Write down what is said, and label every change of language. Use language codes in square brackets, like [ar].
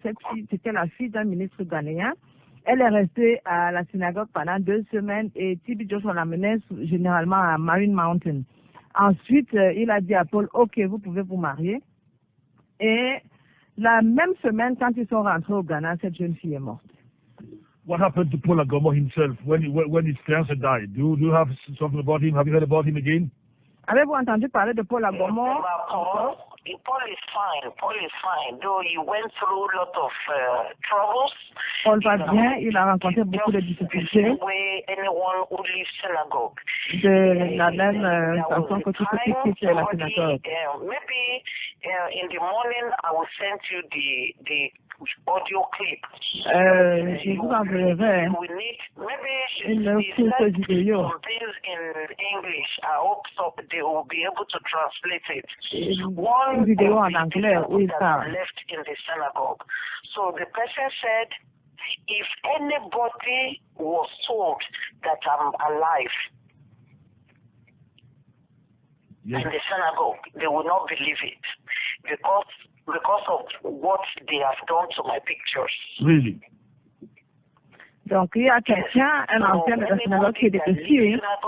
[fr] Cette fille, c'était la fille d'un ministre ghanéen. Elle est restée à la synagogue pendant 2 semaines et T.B Joshua l'amenait généralement à Marine Mountain. Ensuite, il a dit à Paul, ok, vous pouvez vous marier. Et la même semaine, quand ils sont rentrés au Ghana, cette jeune fille est morte. [en] What happened to Paul Agomon himself when his fiancé died? Do you have something about him? Have you heard about him again? [fr] Avez-vous entendu parler de Paul Agomon? [en] Paul is fine. Paul is fine. Though he went through a lot of troubles. [fr] Paul va bien. Il a rencontré beaucoup de difficultés. [en] Anyone who leaves synagogue. [fr] De la même façon que tout ceux qui quittent la synagogue. [en] Maybe in the morning I will send you the audio clip. [fr] Je vous enverrai une courte vidéo. [en] In English. I hope so they will be able to translate it. [fr] Une vidéo en anglais où il parle. [en] Left in the synagogue. So the person said, if anybody was told that I'm alive in the synagogue, they would not believe it because of what they have done to my pictures. Really? [fr] Donc, il y a quelqu'un, un ancien de la synagogue qui est détective.